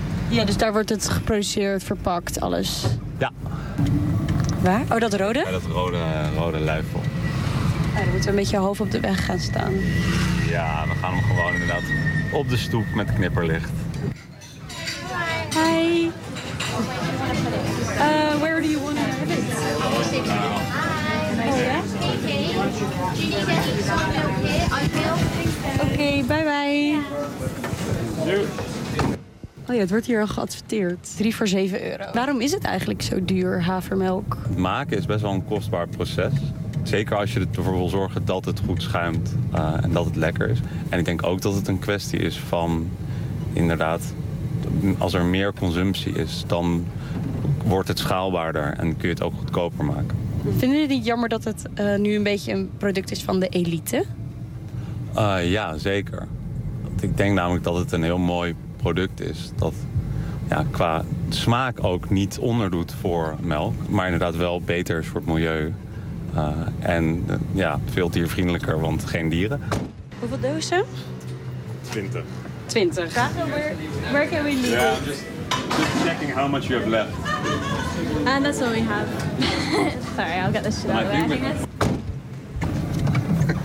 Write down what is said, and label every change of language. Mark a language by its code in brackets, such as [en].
[nl] Ja, dus daar wordt het geproduceerd, verpakt, alles. Ja. Waar? Oh, dat rode? Ja, dat rode luifel. Ja, dan moeten we een beetje hoofd op de weg gaan staan. Ja, we gaan hem gewoon inderdaad op de stoep met knipperlicht. [en] Hi. Hi. Where do you want to have it? Oké, bye bye. [nl] Oh ja, het wordt hier al geadverteerd. 3 voor €7. Waarom is het eigenlijk zo duur, havermelk? Het maken is best wel een kostbaar proces. Zeker als je ervoor wil zorgen dat het goed schuimt en dat het lekker is. En ik denk ook dat het een kwestie is van, inderdaad, als er meer consumptie is, dan wordt het schaalbaarder en kun je het ook goedkoper maken. Vinden jullie het niet jammer dat het nu een beetje een product is van de elite? Ja, zeker. Want ik denk namelijk dat het een heel mooi product is. Dat, ja, qua smaak ook niet onderdoet voor melk. Maar inderdaad wel beter is voor het milieu. En veel diervriendelijker, want geen dieren. Hoeveel dozen? 20. [en] 20. Where can we leave? Yeah, just checking how much you have left. And that's all we have. Sorry, I'll get this shit out of there.